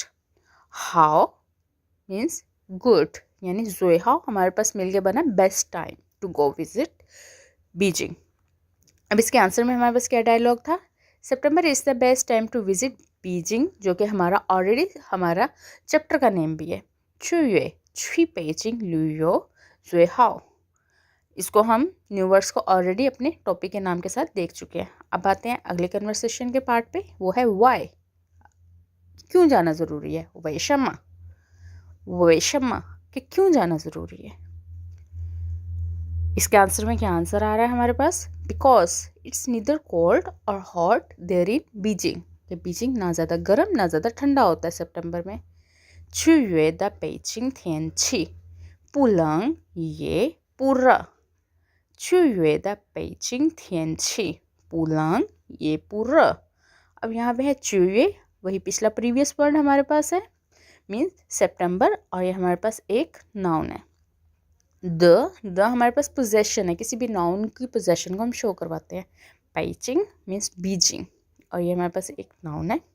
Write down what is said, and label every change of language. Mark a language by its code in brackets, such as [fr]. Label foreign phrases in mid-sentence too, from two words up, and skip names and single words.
[en] how means good, [hi] यानी जुएहाओ हमारे पास मिलके बना [en] best time to go visit Beijing. [hi] अब इसके आंसर में हमारे पास क्या डायलॉग था, [en] September is the best time to visit Beijing, [hi] जो कि हमारा ऑलरेडी हमारा चैप्टर का नेम भी है। [zh] 7月去北京旅游最好। [hi] इसको हम [en] new words [hi] को ऑलरेडी अपने टॉपिक के नाम के साथ देख चुके हैं। अब आते हैं अगले कन्वर्सेशन के पार्ट पे, वो है वाई, क्यों जाना ज़रूरी है। वैशम्मा। वैशम्मा कि क्यों जाना ज़रूरी है। इसके आंसर में क्या आंसर आ रहा है हमारे पास, [en] because it's neither cold or hot there in Beijing, [hi] कि बीजिंग ना ज़्यादा गर्म ना ज़्यादा ठंडा होता है सितंबर में। [zh] 7月的北京天气不冷也不热。7月的北京天气不冷也不热। [hi] अब यहाँ पे है 7月, वही पिछला [en] previous word [hi] हमारे पास है, मीन्स सितंबर और ये हमारे पास एक नाउन है। द हमारे पास पोजेशन है, किसी भी नाउन की पोजेशन को हम शो करवाते हैं। बेइजिंग मीन्स बीजिंग, और ये हमारे पास एक नाउन है।